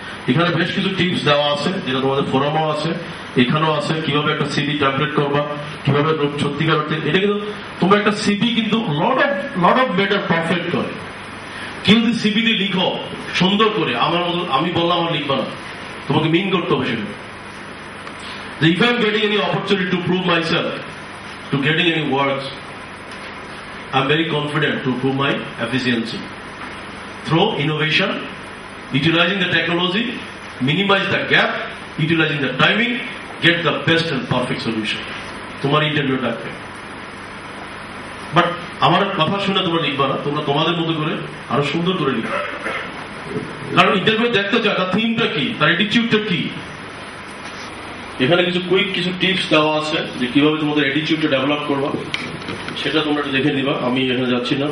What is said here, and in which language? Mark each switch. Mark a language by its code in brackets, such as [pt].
[bn] এখানে বেশ কিছু টিপস দেওয়া আছে, যেটা তোমাদের ফোরামও আছে, এখানেও আছে, কিভাবে একটা সিভি টেমপ্লেট করবা, কিভাবে সত্যিকার অর্থে। এটা কিন্তু তোমরা একটা সিভি কিন্তু লট অফ বেটার পারফেক্ট করে। কেউ যদি সিভি দিয়ে লিখো সুন্দর করে, আমার মতো আমি বললাম আমার লিখবা না, তোমাকে মিন করতে হবে সেটা। [en] If I am getting any opportunity to prove myself, to getting any works, I am very confident to prove my efficiency through innovation, utilizing the technology, minimize the gap, utilizing the timing, get the best and perfect solution. [bn] তোমার interview ডাকবে, but আমার কথা শুনে তোমরা লিখবা না, তোমরা তোমাদের মতো করে আরো সুন্দর করে লিখবা। কারণ ইন্টারভিউ দেখতে চায় তার থিমটা কি, তার অ্যাটিটিউডটা কি। এখানে কিছু কুইক কিছু টিপস দেওয়া আছে যে কিভাবে তোমাদের অ্যাটিটিউডটা ডেভেলপ করবা, সেটা তোমরা একটু দেখে নিবা। আমি এখানে যাচ্ছি না।